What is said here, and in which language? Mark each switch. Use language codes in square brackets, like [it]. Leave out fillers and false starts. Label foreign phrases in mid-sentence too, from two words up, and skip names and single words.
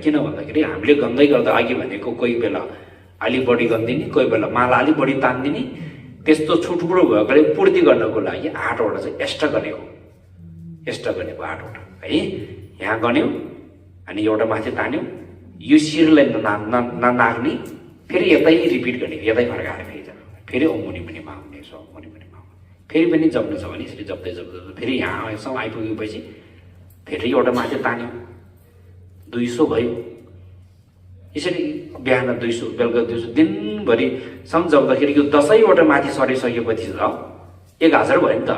[ne] किन भन्दाखेरि हामीले गन्दै गर्दा अघि भनेको कोही बेला अलि बढी गरिदिने, कोही बेला माला अलि बढी तानिदिने, त्यस्तो छुटपुरो भएकोले पूर्ति गर्नको लागि 8वटा चाहिँ एक्स्ट्रा गरेको 8वटा है। यहाँ गन्यौँ अनि एउटा माथि तान्यौँ, यो शिरलाई ननाग्ने, फेरि यतै रिपिट गर्ने, यतै फर्काएर फेरि जानु, फेरि [sa] ओम मुनि मुनि महामुनि स्व मुनि मुनि महामुनि। [ne] फेरि पनि जप्नु छ भने यसरी जप्दै जप्दै फेरि यहाँसम्म आइपुगेपछि फेरि एउटा माथि तान्यौँ, 200 भयो। यसरी बिहान 200 बेलुका 200 दिनभरि सम्झाउँदाखेरि यो 10वटा माथि सरिसकेपछि त 1000 भयो नि त।